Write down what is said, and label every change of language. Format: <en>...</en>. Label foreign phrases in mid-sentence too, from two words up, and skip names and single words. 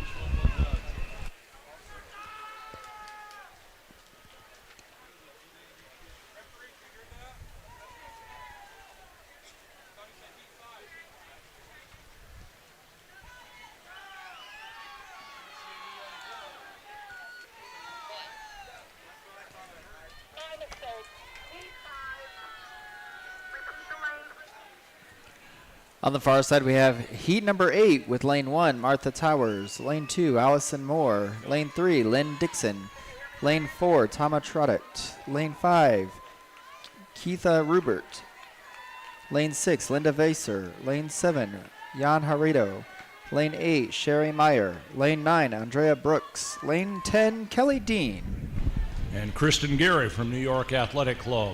<en>On the far side, we have heat number 8 with lane 1, Martha Towers. Lane 2, Allison Moore. Lane 3, Lynn Dixon. Lane 4, Tama Trottet. Lane 5, Keitha Rubert. Lane 6, Linda Vaser. Lane 7, Jan Harito. Lane 8, Sherry Meyer. Lane 9, Andrea Brooks. Lane 10, Kelly Dean. And Kristen Gary from New York Athletic Club.</en>